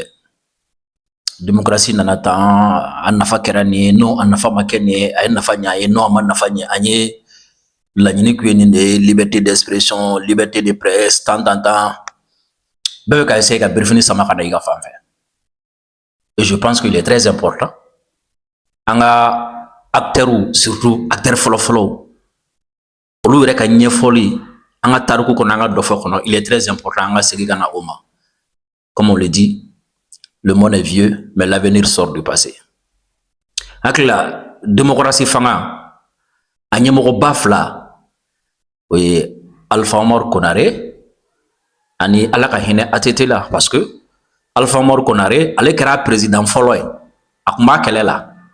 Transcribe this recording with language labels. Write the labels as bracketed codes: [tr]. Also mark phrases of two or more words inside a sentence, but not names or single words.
[bm] Démocratie nana tan a nafa kɛra nin ye non a nafa ma kɛ nin ye a ye nafa ɲɛ a ye non a ma nafa ɲɛ an ye laɲini kun ye nin de ye [fr] liberté d'expression liberté de presse [bm] tan bɛɛ bɛ ka essayer ka birifini sama ka da i ka fan fɛ. [fr] Et je pense qu'il est très important [bm] an ka acteurs surtout acteurs fɔlɔfɔlɔw olu yɛrɛ ka ɲɛfɔli an ka tariku kɔnɔ an ka dɔ fɔ kɔnɔ [fr] il est très important [bm] an ka segin ka na o ma. [fr] Comme on le dit, le monde est vieux mais l'avenir sort du passé. [bm] Hakili la démocratie fanga a ɲɛmɔgɔba fila o ye Alpha Umaru Konare ani Ala ka hinɛ ATT la [fr] parce que [bm] Alpha Umaru Konare ale kɛra président fɔlɔ ye a tun b'a kɛlɛ la